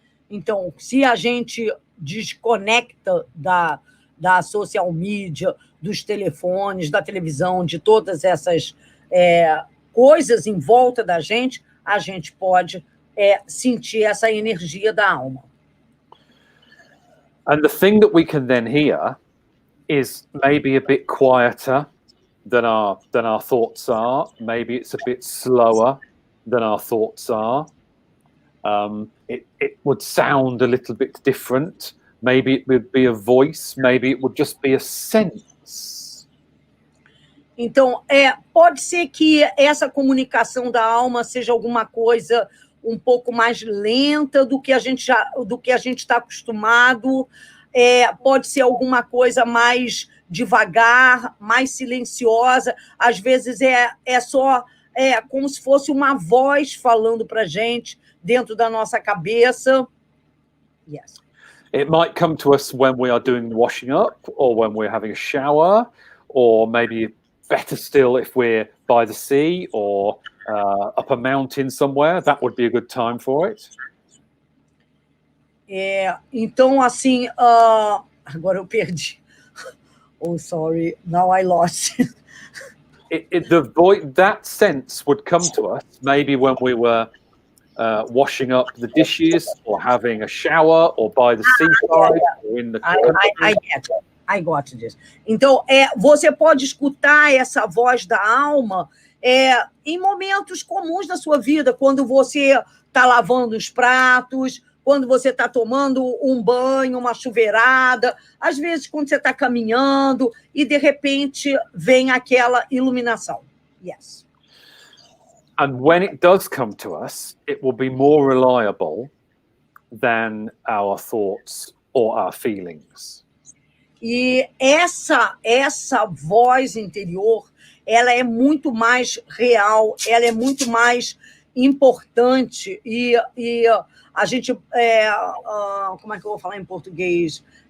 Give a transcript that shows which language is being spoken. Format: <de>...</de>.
<pt>Então, se a gente desconecta da social media, dos telefones, da televisão, de todas essas coisas em volta da gente, a gente pode sentir essa energia da alma.</pt> <en>And the thing that we can then hear is maybe a bit quieter than our thoughts are. Maybe it's a bit slower than our thoughts are. It would sound a little bit different. Maybe it would be a voice. Maybe it would just be a sense.</en> <pt>Então, pode ser que essa comunicação da alma seja alguma coisa um pouco mais lenta do que a gente está acostumado. Pode ser alguma coisa mais devagar, mais silenciosa. Às vezes só como se fosse uma voz falando para a gente dentro da nossa cabeça.</pt> <en>Yes. It might come to us when we are doing washing up, or when we're having a shower, or maybe better still if we're by the sea or up a mountain somewhere. That would be a good time for it.</en> <pt>Então, assim, agora eu perdi.</pt> <en>Oh, sorry, now I lost. That sense would come to us maybe when we were washing up the dishes, or having a shower, or by the seaside, or in the country. I got this.</en> <pt>Então, você pode escutar essa voz da alma em momentos comuns da sua vida, quando você está lavando os pratos, quando você está tomando um banho, uma chuveirada, às vezes quando você está caminhando e, de repente, vem aquela iluminação.</pt> <en>Yes. And when it does come to us, it will be more reliable than our thoughts or our feelings.</en> <pt>E essa voz interior, ela é muito mais real, ela é muito mais importante e a gente, como é que eu vou falar em português?</pt>